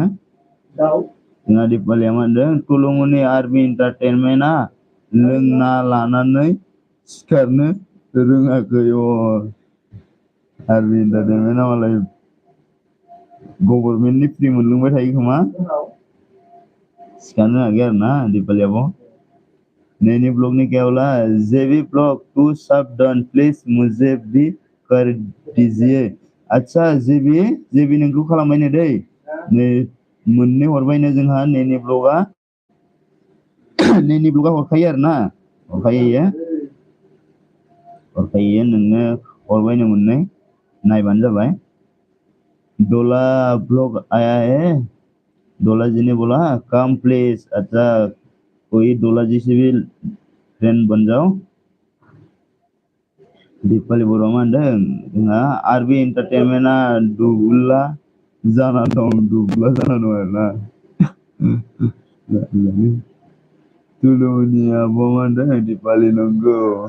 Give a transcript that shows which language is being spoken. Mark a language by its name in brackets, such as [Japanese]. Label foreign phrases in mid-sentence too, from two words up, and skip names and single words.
[Bodo] जोंहा दिपालिया मा होनदों टुलुंगुनि आर्मि एन्टारटेनमेन्टआ लोंना लानानै सिखारनो रोङाखै। आर्मि एन्टारटेनमेन्टआ मालाय गभर्नमेन्टनि फ्रि मोनलोंबाय थायो खोमा। सिखारनो रोङाखै आरोना दिपाली आब'। [Hindi] नैनी ब्लॉग ने क्या बोला? जेबी ब्लॉग तू सब [English] done please [Hindi] मुझे भी कर दीजिए। [Bodo] अच्छा जेबी नोंखौ खालामबायनो दै। नै मोननै हरबायनो जोंहा नैनी ब्लगआ। नैनी ब्लगआ हरखायो आरोना हरखायो नोंनो हरबायनो मोननै नायबानो जाबाय। [Hindi] डोला ब्लॉग आया है। डोला जी ने बोला [English] come please. [Hindi] अच्छा कोई डोला जी से भी फ्रेंड बन जाओ। [Bodo] दिपाली बर'आ मा होनदों जोंहा आर्मि एन्टारटेनमेन्टआ दुब्ला जाना दं आरोना। टुलुंगुनि आब' मा होनदों दिपाली नंगौ।